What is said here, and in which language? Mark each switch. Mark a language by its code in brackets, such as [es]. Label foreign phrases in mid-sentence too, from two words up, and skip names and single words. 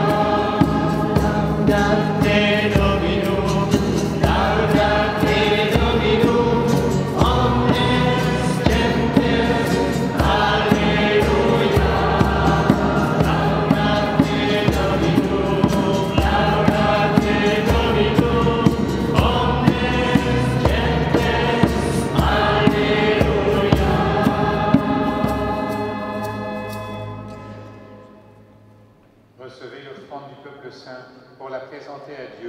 [la] Laudate Domino, laudate Domino, omnes gentes, alleluia. Laudate Domino, laudate Domino, omnes gentes, alleluia. [fr] Recevez l'offrande du peuple saint pour la présenter à Dieu.